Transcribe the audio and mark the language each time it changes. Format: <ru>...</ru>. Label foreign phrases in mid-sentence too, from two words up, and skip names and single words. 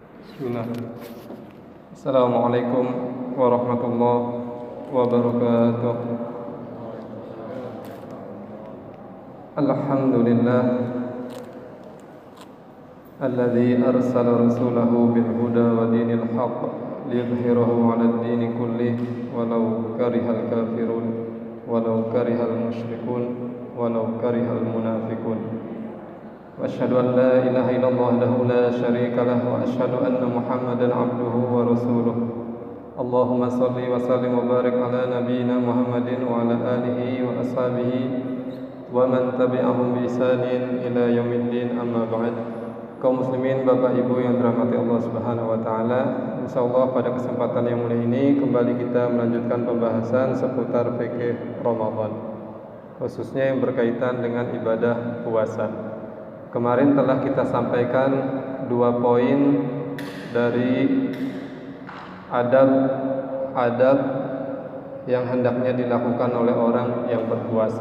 <ar>Bismillah. السلام عليكم ورحمة الله وبركاته. الحمد لله الذي أرسل رسوله بالهدى ودين الحق ليظهره على الدين كله ولو كره الكافرون ولو كره المشركون ولو كره المنافقون. وأشهد أن لا إله إلا الله وحده لا شريك له وأشهد أن محمدا عبده ورسوله اللهم صل وسلم وبارك على نبينا محمد وعلى آله وأصحابه ومن تبعهم بإحسان إلى يوم الدين أما بعد.</ar> <id>Kaum muslimin, Bapak Ibu yang dirahmati Allah</id> <ar>Subhanahu wa taala,</ar> <id>insyaallah pada kesempatan yang mulia ini kembali kita melanjutkan pembahasan seputar fikih Ramadan, khususnya yang berkaitan dengan ibadah puasa. Kemarin telah kita sampaikan 2 poin dari adab yang hendaknya dilakukan oleh orang yang berpuasa.</id>